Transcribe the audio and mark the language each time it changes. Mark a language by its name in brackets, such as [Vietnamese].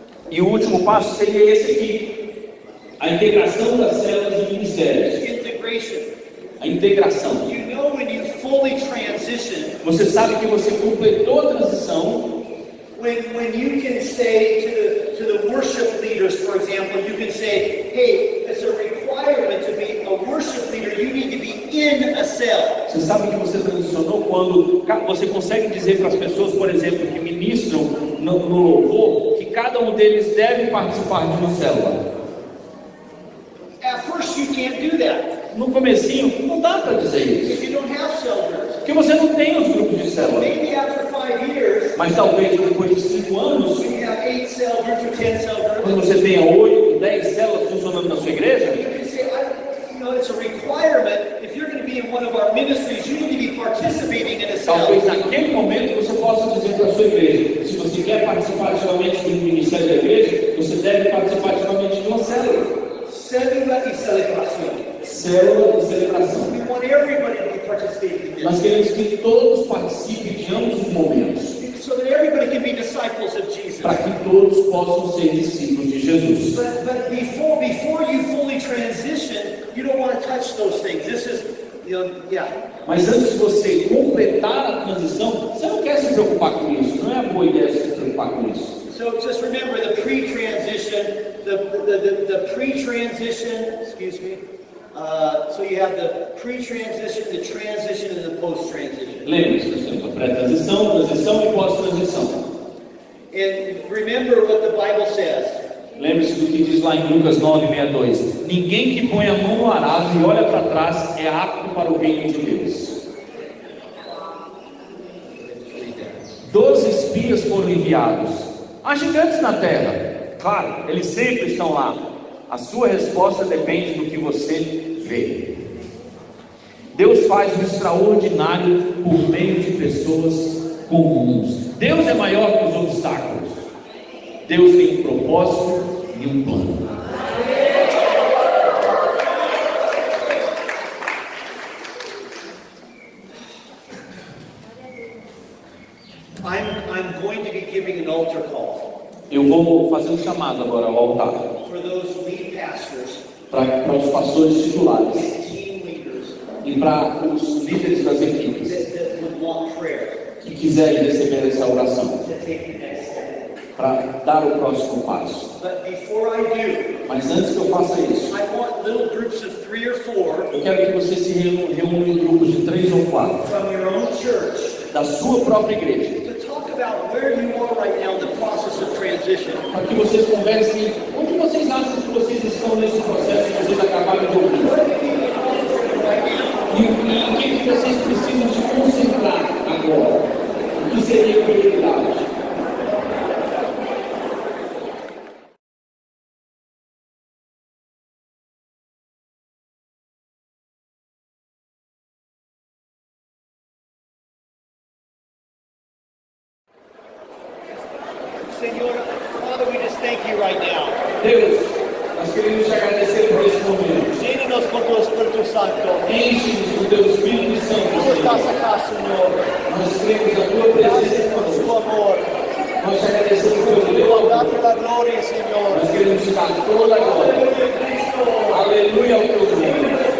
[Portuguese] E o último passo seria esse aqui. A integração das células e ministérios. [English] Integration. [Portuguese] A integração. [English] You know when you fully transition, [Portuguese] Você sabe que você completou a transição [English] when you can say to the worship leaders, for example, you can say, hey, it's a requirement to be a worship leader, you need to be in a cell. [Portuguese] Você sabe que você transicionou quando você consegue dizer para as pessoas, por exemplo, que ministram no louvor, que cada um deles deve participar de uma célula. [English] At first you can't do that. [Portuguese] No comecinho, não dá para dizer isso. [English] If you don't have cell groups. [Portuguese] Porque você não tem os grupos de célula. [English] Maybe after 5 years, [Portuguese] Mas talvez depois de 5 anos, [English] when you have 8 cell groups or 10 cell [Portuguese] quando [English] groups, [Portuguese] você tenha 8, 10 células funcionando na sua igreja, [English] you can say, it's a requirement. If you're going to be in one of our ministries, you need to be participating in a cell. [Portuguese] talvez naquele momento você possa dizer para a sua igreja, se você quer participar ativamente do ministério da igreja, você deve participar ativamente de uma célula. Célula e celebração. Célula e celebração. [English] We want everybody to be participating in [Portuguese] Nós [English] this, [Portuguese] queremos que todos participem de ambos os momentos, [English] so that everybody can be disciples of Jesus. [Portuguese] para que todos possam ser discípulos de Jesus. [English] But before you fully transition, you don't want to touch those things. This is, [Portuguese] Mas antes de você completar a transição, você não quer se preocupar com isso. Não é uma boa ideia se preocupar com isso. [English] So just remember the pre-transition, the pre-transition, excuse me. So you have the pre-transition, the transition, and the post-transition. [Portuguese] Lembre-se, pessoal, pré-transição, transição e pós-transição. [English] And remember what the Bible says. [Portuguese] Lembre-se do que diz lá em Lucas 9:62. Ninguém que põe a mão no arado e olha para trás é apto para o reino de Deus. 12 espias foram enviados. Há gigantes na terra. Claro, eles sempre estão lá. A sua resposta depende do que você vê. Deus faz o extraordinário por meio de pessoas comuns. Deus é maior que os obstáculos. Deus tem um propósito e um plano. [English] I'm going to be giving an altar call. [Portuguese] Eu vou fazer um chamado agora ao altar [English] For those lead pastors [Portuguese] para os pastores titulares [English] and team leaders [Portuguese] e para os líderes das equipes [English] that would want prayer [Portuguese] que quiserem receber essa oração [English] to take the next step. [Portuguese] para dar o próximo passo. [English] But before I do, [Portuguese] Mas antes que eu faça isso, [English] I want little groups of 3 or 4 [Portuguese] eu quero que você se reúna em grupos de 3 ou 4 [English] from your own church [Portuguese] da sua própria igreja, [English] to talk about where you are right now in the process of transition. [Portuguese] para que vocês conversem onde vocês acham que vocês vocês estão nesse processo que vocês acabaram de ouvir? E em que vocês precisam se concentrar agora? O que seria prioridade? [English] Senhor, Father, we just thank you right now. [Portuguese] Deus, nós queremos te agradecer por esse momento. [Spanish] Llena-nos con tu Espíritu Santo. [Portuguese] Enche-nos com o teu Espírito Santo. [Spanish] Tú estás acá, Senhor. [Portuguese] Nós cremos a tua presença [Spanish] Gracias por [Portuguese] conosco. [Spanish] tu amor. [Portuguese] Nós te agradecemos pelo teu amor. [Spanish] Date la gloria, Señor. [Portuguese] Nós queremos te dar toda a glória. Aleluia ao teu nome.